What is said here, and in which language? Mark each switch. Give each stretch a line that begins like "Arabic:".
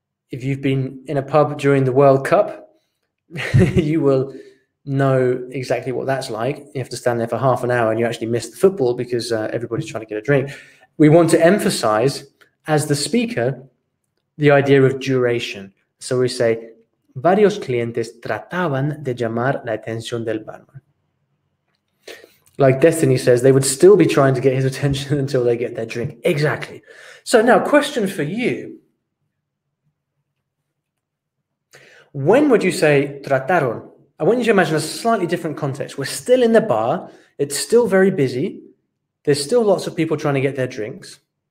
English: If you've been in a pub during the World Cup, you will know exactly what that's like. You have to stand there for half an hour and you actually miss the football because everybody's trying to get a drink. We want to emphasize, as the speaker, the idea of duration. So we say,
Spanish: varios clientes trataban de llamar la atención del barman.
English: Like Destiny says, they would still be trying to get his attention until they get their drink. Exactly. So now, question for you. When would you say trataron? I want you to imagine a slightly different context. We're still in the bar. It's still very busy. There's still lots of people trying to get their drinks.